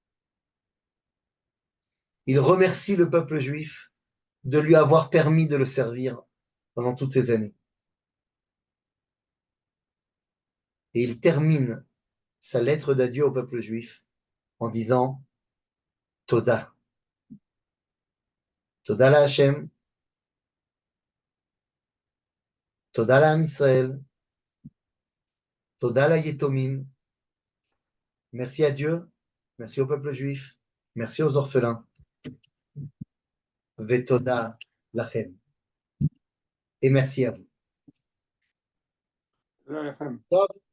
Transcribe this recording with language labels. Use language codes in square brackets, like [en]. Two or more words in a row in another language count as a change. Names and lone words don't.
[fr] Il remercie le peuple juif de lui avoir permis de le servir pendant toutes ces années. Et il termine sa lettre d'adieu au peuple juif en disant Toda. [he] תודה לה׳. תודה לעם ישראל. תודה ליתומים. [fr] Merci à Dieu. Merci au peuple juif. Merci aux orphelins. [he] ותודה לכם. [fr] Et merci à vous. Top.